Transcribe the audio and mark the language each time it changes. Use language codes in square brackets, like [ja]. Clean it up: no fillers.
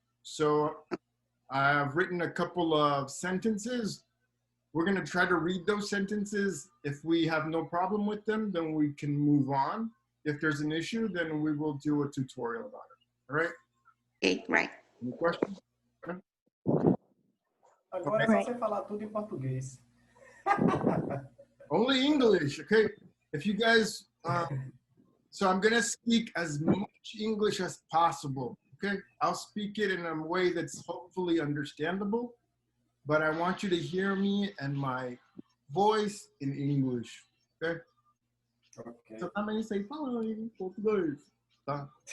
[en] So I've written a couple of sentences. We're gonna try to read those sentences. If we have no problem with them, then we can move on. If there's an issue, then we will do a tutorial about it, all right? Okay, right. Any questions? [pt] Agora é só você falar tudo em português. [en] Only English, okay? If you guys, so I'm gonna speak as much English as possible, okay? I'll speak it in a way that's hopefully understandable, but I want you to hear me and my voice in English, okay? Okay. [pt] So também sei falar em português, tá?